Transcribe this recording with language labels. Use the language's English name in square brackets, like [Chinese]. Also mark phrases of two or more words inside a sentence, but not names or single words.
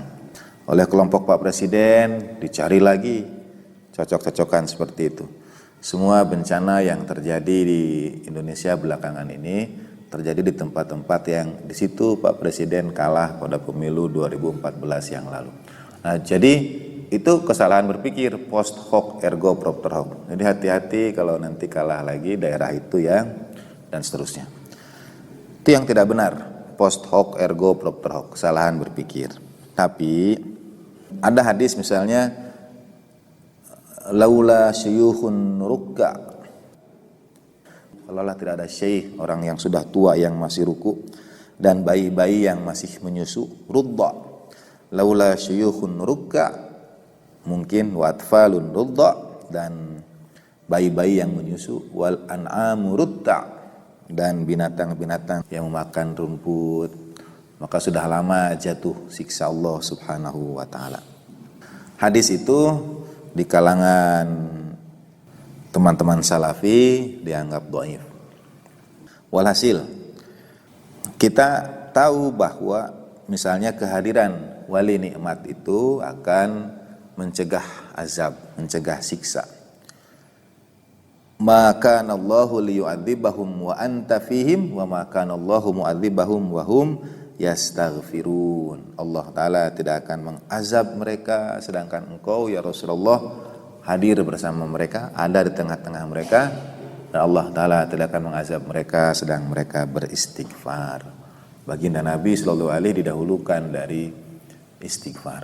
[Indonesian] Oleh kelompok Pak Presiden dicari lagi cocok-cocokan seperti itu. Semua bencana yang terjadi di Indonesia belakangan ini terjadi di tempat-tempat yang di situ Pak Presiden kalah pada pemilu 2014 yang lalu. Nah, jadi itu kesalahan berpikir, [Latin] post hoc ergo propter hoc. [Indonesian] Jadi hati-hati kalau nanti kalah lagi daerah itu yang dan seterusnya. Itu yang tidak benar, [Latin] post hoc ergo propter hoc, [Indonesian] kesalahan berpikir. Tapi ada hadis misalnya [Arabic] لولا شيوخ ركع, [Indonesian] kalaulah tidak ada syekh, orang yang sudah tua yang masih ruku, dan bayi-bayi yang masih menyusu, rudda. [Arabic] لولا شيوخ ركع, [Indonesian] mungkin [Arabic] وأطفال رضع, [Indonesian] dan bayi-bayi yang menyusu, [Arabic] والأنعام رتع, [Indonesian] dan binatang-binatang yang memakan rumput, maka sudah lama jatuh siksa Allah [Arabic] سبحانه وتعالى. [Indonesian] Hadis itu di kalangan teman-teman salafi dianggap dhaif. Walhasil kita tahu bahwa misalnya kehadiran wali nikmat itu akan mencegah azab, mencegah siksa. [Arabic] وما كان الله ليعذبهم وأنت فيهم وما كان الله معذبهم وهم يستغفرون. [Indonesian] Allah Ta'ala tidak akan mengazab mereka sedangkan engkau [Arabic] يا رسول الله [Indonesian] hadir bersama mereka, ada di tengah-tengah mereka, dan Allah Ta'ala tidak akan mengazab mereka sedang mereka beristighfar. Baginda Nabi [Arabic] صلى الله عليه [Indonesian] didahulukan dari istighfar.